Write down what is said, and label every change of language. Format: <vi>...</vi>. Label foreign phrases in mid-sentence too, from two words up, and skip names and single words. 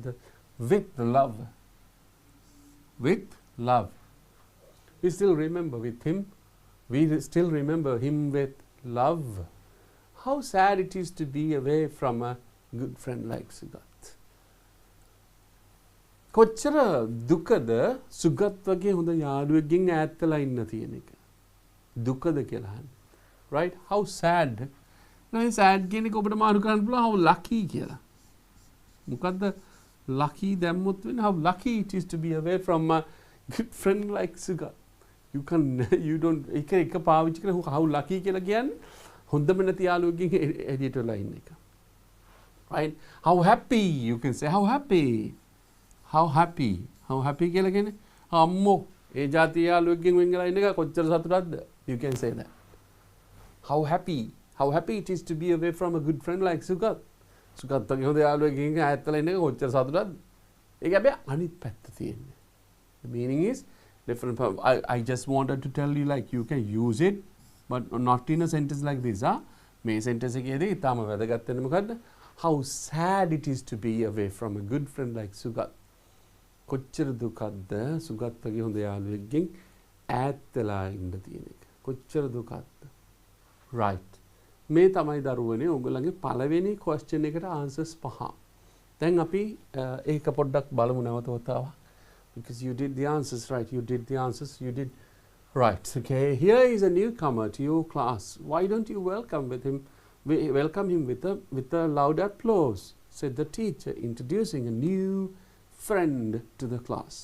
<en>with love. We still remember with him. We still remember him with love. How sad it is to be away from a good friend like Sugat.</en> <si>කොච්චර දුකද සුගත් වගේ හොඳ යාළුවෙක්ගෙන් ඈත් වෙලා ඉන්න තියෙන එක. දුකද කියලා අහන්නේ.</si> <en>right? how sad.</en> <si>නෑ sad කියන එක ඔබට මාරු කරන්න පුළුවන්</si> <en>how lucky</en> <si>කියලා. මොකද්ද lucky දැම්මොත් වෙන්නේ</si> <en>how lucky it is to be away from a good friend like Sugat. you don't</en> <si>එක පාවිච්චි කරලා</si> <en>how lucky</en> <si>කියලා කියන්නේ හොඳම නැති යාළුවෙක්ගෙන් එළියට වෙලා ඉන්න එක.</si> <en>right? how happy, you can say how happy. how happy</en> <si>කියලා කියන්නේ අම්මෝ ඒ ජාතිය යාළුවෙක්ගෙන් වෙන් වෙලා ඉන්න එක කොච්චර සතුටක්ද?</si> <en>You can say that. How happy it is to be away from a good friend like Sugat.</en> <si>Sugat වගේ හොඳ යාළුවෙක්ගෙන් ඈත් වෙලා ඉන්න එක කොච්චර සතුටක්ද? ඒක හැබැයි අනිත් පැත්ත තියෙන්නේ.</si> <en>The meaning is different. I just wanted to tell you like you can use it but not in a sentence like this.</en> <si>මේ sentence එකේදී ඊටම වැදගත් වෙන්නේ මොකද්ද?</si> <en>How sad it is to be away from a good friend like Sugat.</en> <si>කොච්චර දුකක්ද සුගත් වගේ හොඳ යාළුවෙක්ගෙන් ඈත් වෙලා ඉන්න තියෙන එක. කොච්චර දුකක්ද? right. මේ තමයි දරුවනේ ඔයගොල්ලන්ගේ පළවෙනි question එකට answers 5. දැන් අපි ඒක පොඩ්ඩක් බලමු නැවත වතාවක්.</si> <en>Because you did the answers right. You did the answers. You did right. Okay. Here is a newcomer to your class. Why don't you welcome him with a loud applause? Said the teacher, introducing a new friend to the class.</en>